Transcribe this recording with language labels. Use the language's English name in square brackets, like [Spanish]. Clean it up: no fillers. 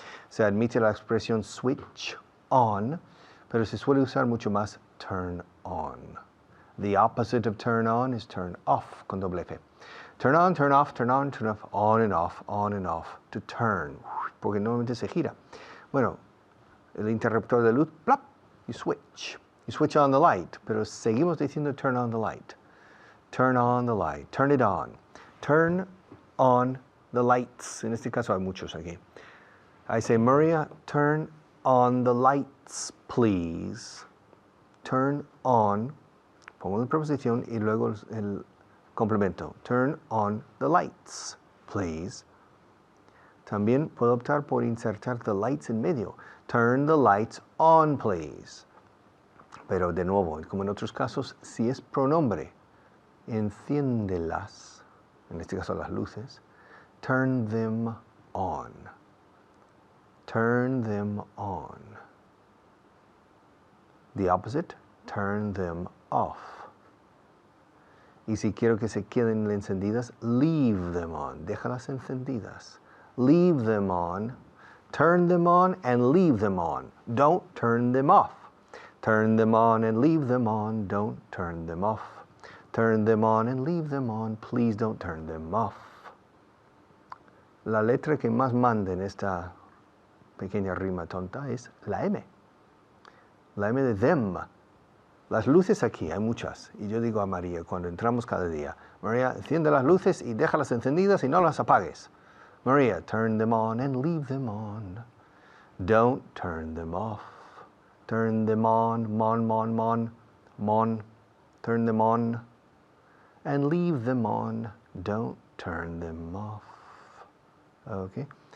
[Spanish] Se admite la expresión switch on, pero se suele usar mucho más turn on. [English] The opposite of turn on is turn off, [Spanish] con doble F. [English] Turn on, turn off, turn on, turn off, on and off, on and off. To turn, [Spanish] porque normalmente se gira. Bueno, el interruptor de luz, plop, [English] you switch. You switch on the light, [Spanish] pero seguimos diciendo [English] turn on the light. Turn on the light, turn it on. Turn on the lights. [Spanish] En este caso hay muchos aquí. [English] I say, Maria, turn on the lights, please. [Spanish] Turn on, pongo la preposición y luego el complemento. [English] Turn on the lights, please. [Spanish] También puedo optar por insertar the lights en medio. [English] Turn the lights on, please. [Spanish] Pero de nuevo, como en otros casos, si es pronombre, enciéndelas, en este caso las luces, [English] turn them on. Turn them on. The opposite, turn them off. [Spanish] Y si quiero que se queden encendidas, [English] leave them on. [Spanish] Déjalas encendidas. [English] Leave them on. Turn them on and leave them on. Don't turn them off. Turn them on and leave them on. Don't turn them off. Turn them on and leave them on. Please don't turn them off. [Spanish] La letra que más manda en esta pequeña rima tonta es la M. La M de them. Las luces aquí, hay muchas. Y yo digo a María, cuando entramos cada día, María, enciende las luces y déjalas encendidas y no las apagues. [English] Maria, turn them on and leave them on. Don't turn them off. Turn them on, mon. Turn them on and leave them on. Don't turn them off. Okay.